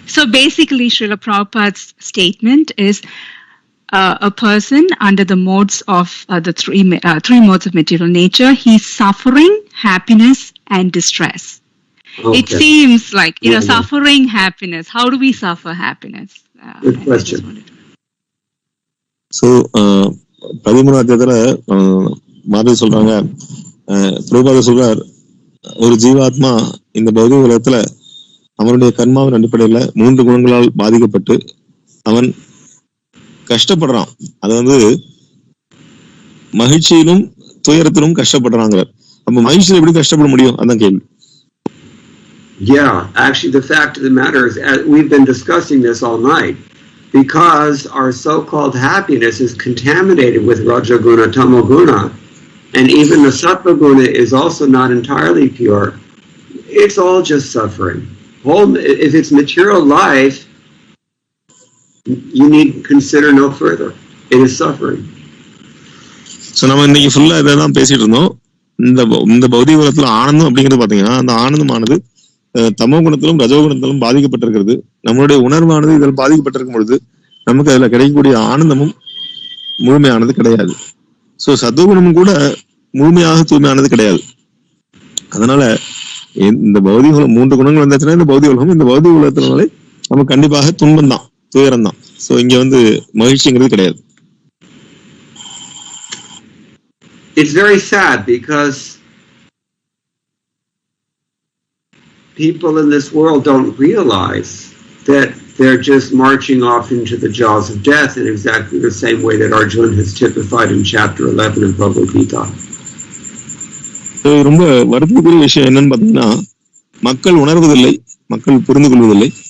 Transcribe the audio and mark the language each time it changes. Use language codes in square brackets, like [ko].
[en] So basically, Srila Prabhupada's statement is a person under the modes of the three modes of material nature, he's suffering happiness and distress. Okay. It seems like, suffering happiness. How do we suffer happiness? Good question. [ta] So, 13வது அத்தியாயத்துல மாதிரி சொல்றாங்க, பிரபுபாதர் சொல்றார், ஒரு ஜீவாத்மா இந்த பௌதிக உலகத்துல அவனுடைய கர்மாவின் அடிப்படையில 3 குணங்களால் பாதிக்கப்பட்டு அவன் கஷ்டப்படுறான். அது வந்து மகிழ்ச்சியிலும் துயரத்திலும் கஷ்டப்படுறாங்க. அப்ப மகிழ்ச்சியில எப்படி கஷ்டப்பட முடியும்? அதான் கேள்வி. [en] Yeah, actually the fact of the matter is, we've been discussing this all night, because our so-called happiness is contaminated with Rajaguna, Tamoguna, and even the Sattva Guna is also not entirely pure. It's all just suffering. If it's material life, you need to consider no further. It is suffering. [ta] So நம்ம இன்னைக்கு ஃபுல்லா இதான் பேசிட்டு இருந்தோம். இந்த பௌதிக உலகத்துல ஆனந்தம் அப்படிங்கிறது பாத்தீங்கன்னா, அந்த ஆனந்தமானது தமோ குணத்திலும் ரஜோ குணத்திலும் பாதிக்கப்பட்டிருக்கிறது. நம்மளுடைய உணர்வானது இதில் பாதிக்கப்பட்டிருக்கும் பொழுது நமக்கு அதுல கிடைக்கக்கூடிய ஆனந்தமும் முழுமையானது கிடையாது. சோ சத்துவகுணமும் கூட முழுமையாக தூய்மையானது கிடையாது. அதனால இந்த பௌதிக உலகம் 3 குணங்கள் வந்தாச்சுன்னா இந்த பௌதிக உலகம், இந்த பௌதிக உலகத்தினாலே நமக்கு கண்டிப்பாக துன்பம் தான், துயரம் தான். சோ இங்க வந்து மகிழ்ச்சிங்கிறது கிடையாது. [en] It's very sad because people in this world don't realize that they're just marching off into the jaws of death in exactly the same way that Arjuna has typified in chapter 11 of Bhagavad Gita. [ta] ரொம்ப வருத்தத்துக்குரிய விஷயம் என்னன்னு பாத்தீங்கன்னா, மக்கள் உணர்வதில்லை, மக்கள் புரிந்து கொள்வதில்லை.